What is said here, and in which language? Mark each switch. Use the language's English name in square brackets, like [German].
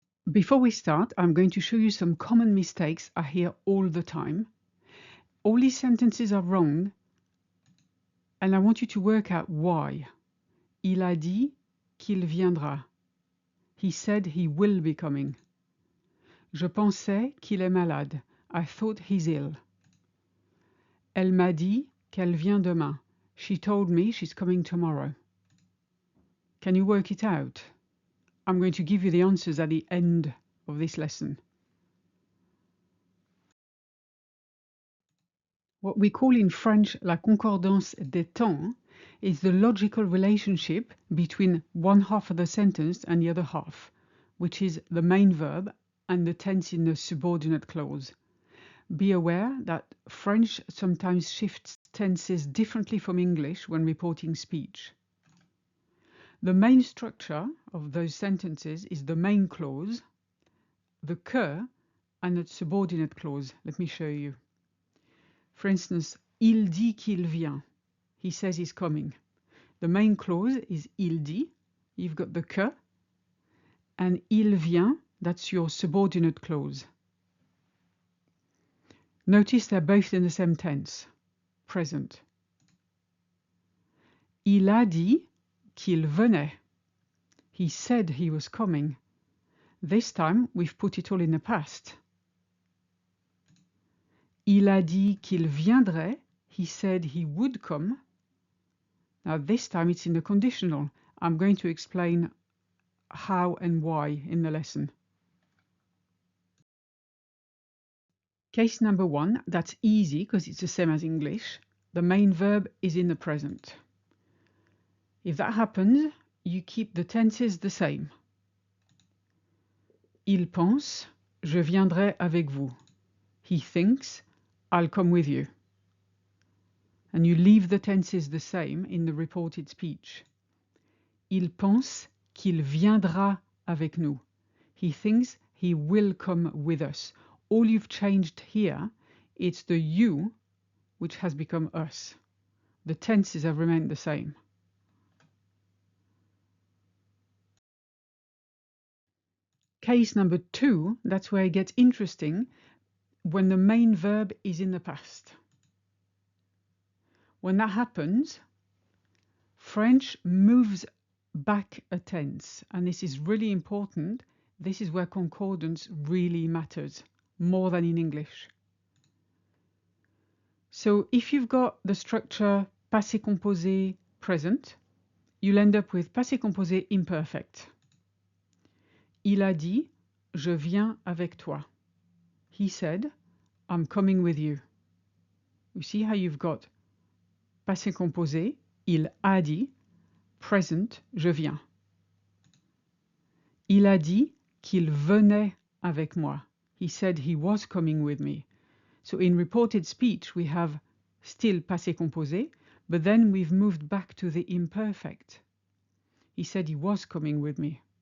[English] Before we start, I'm going to show you some common mistakes I hear all the time. All these sentences are wrong, and I want you to work out why. [French] Il a dit qu'il viendra. [English] He said he will be coming. [French] Je pensais qu'il est malade. [English] I thought he's ill. [French] Elle m'a dit qu'elle vient demain. [English] She told me she's coming tomorrow. Can you work it out? I'm going to give you the answers at the end of this lesson. What we call in French [French] la concordance des temps [English] is the logical relationship between one half of the sentence and the other half, which is the main verb and the tense in the subordinate clause. Be aware that French sometimes shifts tenses differently from English when reporting speech. The main structure of those sentences is the main clause, the que, and the subordinate clause. Let me show you. For instance, [French] il dit qu'il vient. [English] He says he's coming. The main clause is [French] il dit. [English] You've got the que. And [French] il vient, [English] that's your subordinate clause. Notice they're both in the same tense, present. [French] Il a dit qu'il venait. [English] He said he was coming. This time we've put it all in the past. [French] Il a dit qu'il viendrait. [English] He said he would come. Now this time it's in the conditional. I'm going to explain how and why in the lesson. Case number 1, that's easy because it's the same as English. The main verb is in the present. If that happens, you keep the tenses the same. [French] Il pense, je viendrai avec vous. [English] He thinks, I'll come with you. And you leave the tenses the same in the reported speech. [French] Il pense qu'il viendra avec nous. [English] He thinks he will come with us. All you've changed here, it's the you, which has become us. The tenses have remained the same. Case number 2, that's where it gets interesting, when the main verb is in the past. When that happens, French moves back a tense, and this is really important. This is where concordance really matters, more than in English. So if you've got the structure passé composé present, you'll end up with passé composé imperfect. [French] Il a dit, je viens avec toi. [English] He said, I'm coming with you. You see how you've got passé composé, [French] il a dit, [English] present, [French] je viens. Il a dit qu'il venait avec moi. [English] He said he was coming with me. So in reported speech, we have still passé composé, but then we've moved back to the imperfect. He said he was coming with me.